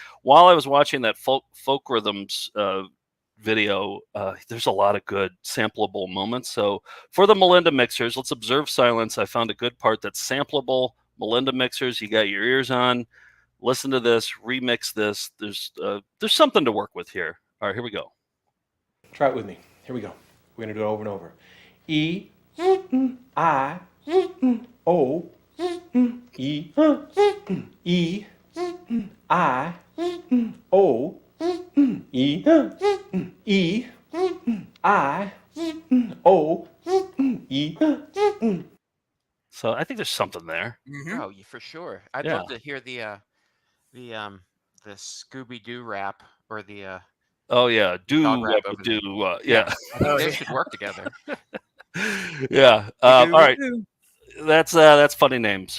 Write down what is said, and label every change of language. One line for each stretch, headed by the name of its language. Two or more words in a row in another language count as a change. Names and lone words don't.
English: While I was watching that folk rhythms video, there's a lot of good sampleable moments. So for the Melinda mixers, let's observe silence. I found a good part that's sampleable. Melinda mixers, you got your ears on. Listen to this. Remix this. There's something to work with here. All right, here we go. Try it with me. Here we go. We're gonna do it over and over. E, I, O, E, E, I, O, E, E, I, O, E. So I think there's something there. Oh, yeah, for sure. I'd love to hear the Scooby Doo rap or the Oh yeah, dog rap over there. Yeah. I think they should work together. Yeah. All right. That's funny names.